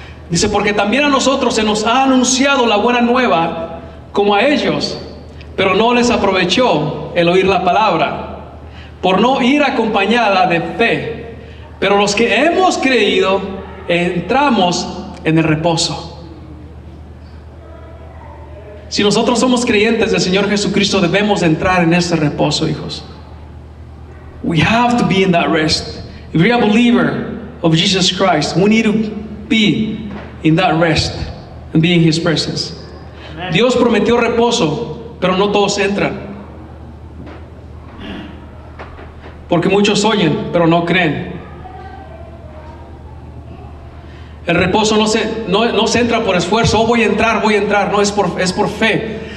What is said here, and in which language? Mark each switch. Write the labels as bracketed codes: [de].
[es] Dice, porque también a nosotros se nos ha anunciado la buena nueva como a ellos, pero no les aprovechó el oír la palabra, por no ir acompañada de fe. Pero los que hemos creído, entramos en el reposo. Si nosotros somos creyentes del Señor Jesucristo, debemos entrar en ese reposo, hijos. [en] We have to be in that rest. If we are a believer of Jesus Christ, we need to be in that rest and be in His presence. Amen. [es] Dios prometió reposo, pero no todos entran. Porque muchos oyen, pero no creen. El reposo no se entra por esfuerzo. Oh, voy a entrar. No, es por fe.